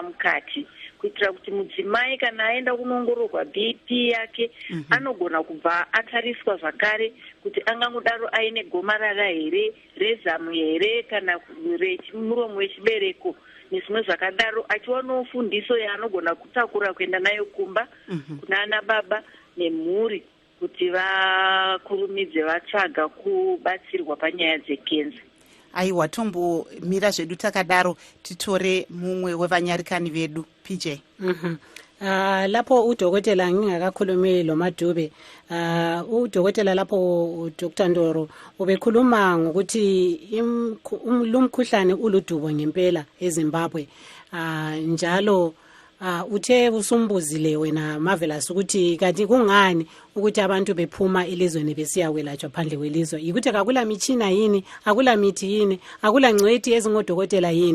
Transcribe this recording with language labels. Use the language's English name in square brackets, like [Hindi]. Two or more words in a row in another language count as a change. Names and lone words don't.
[Shona] mukati, kuitira kuti mudzimai kana aenda kunoongororwa BP yake anogona kubva atariswa zvakare kuti angangodaro aine gomarara here, rezamu here, kana muromo wechibereko nezvimwe zvakadaro, achiwanawo fundiso yaanogona kutakura kuenda nayo kumba kuna ana baba nemhuri kuti vakurumidze vatsvaga kubatsirwa panyaya dzekenza. Aiwa, tombomira zvedu takadaro, titore mumwe wevanyarikani vedu. PJ. [North Ndebele] Lapho udokotela ngingakakhulumi lo Madube, udokotela lapho Dr. Ndoro ubekhuluma ngokuthi lumkhuhlane uludubo ngempela eZimbabwe, njalo uthe usumbuzile wena Marvelous ukuthi kanti kungani ukuthi abantu bephuma elizweni besiya kwelatshwa phandle kwelizwe, ukuthi akula mitshina yini, akula mithi yini, akula ngcwethi ezingodokotela yini?